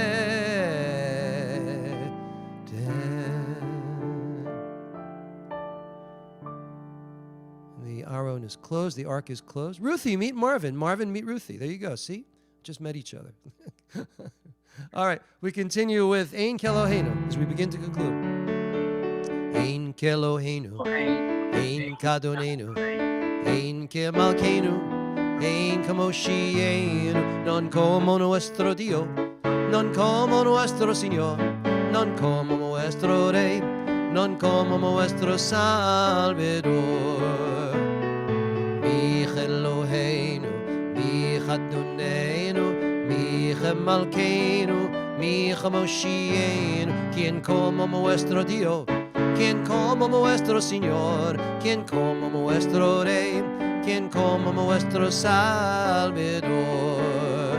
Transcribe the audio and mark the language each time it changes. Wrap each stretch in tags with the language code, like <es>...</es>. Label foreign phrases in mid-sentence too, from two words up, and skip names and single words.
<en>The Aron is closed. The ark is closed. Ruthie, meet Marvin. Marvin, meet Ruthie. There you go. See? Just met each other. All right. We continue with Ein Keloheinu as we begin to conclude.</en> <he>אין כאלוהינו. אין כאדונינו. אין כמלכנו. אין כמושיענו.</he> <lad>Non como nuestro Dio. Non como nuestro Señor. Non como nuestro Rey. Non como nuestro Salvador.</lad> <he>אלוהינו, מי כאדונינו, מי כמלכנו, מי כמושיענו,</he> <es>quien como nuestro Dios, quien como nuestro Señor, quien como nuestro Rey, quien como nuestro Salvador.</es>